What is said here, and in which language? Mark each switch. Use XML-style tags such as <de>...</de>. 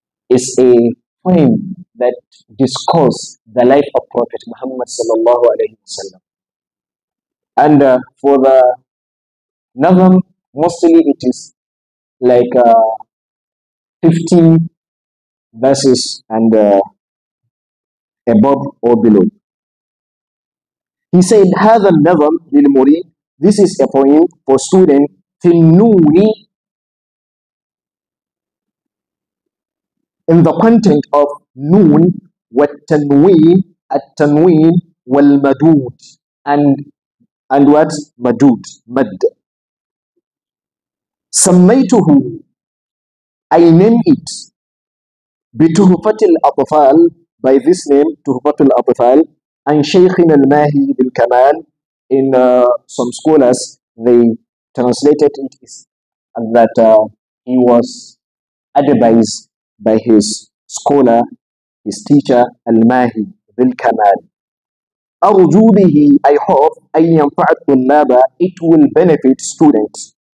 <en>It's a poem that discusses the life of Prophet Muhammad sallallahu alaihi wasallam. And for the Nazam, mostly it is like 50 verses and above or below. He said,</en> <ar>هذا النظم للمريد.</ar> <en>This is a poem for student</en> <ar>في النون,</ar> <en>in the content of noon, والتنوين, التنوين, والمدود, and what? Madud, mad.</en> <ar>سميته,</ar> <en>I name it</en> <ar>بتحفة الأطفال,</ar> <en>by this name,</en> <ar>تحفة الأطفال, and شيخنا الماهي بالكمال.</ar> <en>In some scholars, they translated it as that he was advised by his scholar, his teacher, Al-Mahi bil-Kamal.</en> <ar>أرجو به,</ar> <en>I hope,</en> <ar>أن ينفع الطلاب,</ar> <en>it will benefit students.</en>